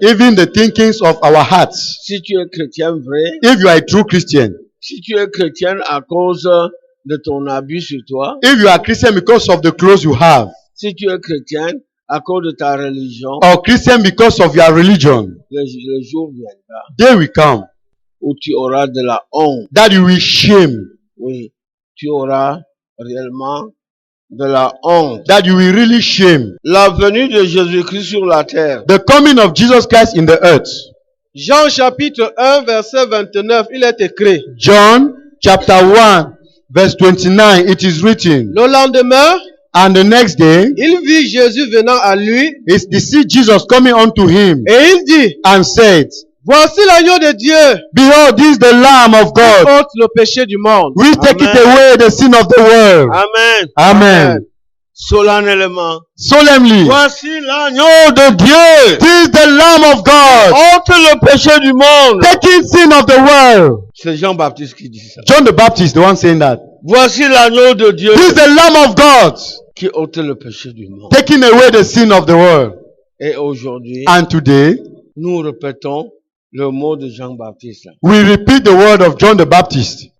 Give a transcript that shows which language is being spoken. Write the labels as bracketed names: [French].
[English] even the thinkings of our hearts. [French] Si tu es chrétien vrai, [English] If you are a true Christian, [French] si tu es chrétien à cause de ton habit sur toi, [English] if you are Christian because of the clothes you have, [French] si tu es chrétien à cause de ta religion, [English] or Christian because of your religion, [French] le jour viendra [English] day will come [French] où tu auras de la honte. [English] that you will shame, [French] Oui, tu auras réellement de la honte. [English] that you will really shame [French] La venue de Jésus-Christ sur la terre. [English] the coming of Jesus Christ in the earth. [French] Jean chapitre 1 verset 29, il est écrit. [English] John chapter 1 verse 29, it is written, [French] Le lendemain, [English] and the next day, [French] il vit Jésus venant à lui [English] is to see Jesus coming unto him, [French] et il dit, [English] and said, [French] voici l'agneau de Dieu [English] behold, this is the Lamb of [French] qui [English] God, [French] ôte le péché du monde. [English] we take it Amen. away the sin of the world. Amen. Amen. [French] Solennellement. [English] Solemnly, [French] Voici l'agneau de Dieu. [English] this is the Lamb of God, [French] Ôte le péché du monde. [English] taking sin of the world. [French] C'est Jean-Baptiste qui dit ça. [English] John the Baptist, the one saying that. [French] Voici l'agneau de Dieu [English] This is the Lamb of God, [French] qui ôte le péché du monde. [English] taking away the sin of the world. [French] Et aujourd'hui, [English] And today, [French] nous répétons le mot de Jean-Baptiste. [English] we repeat the word of John the Baptist.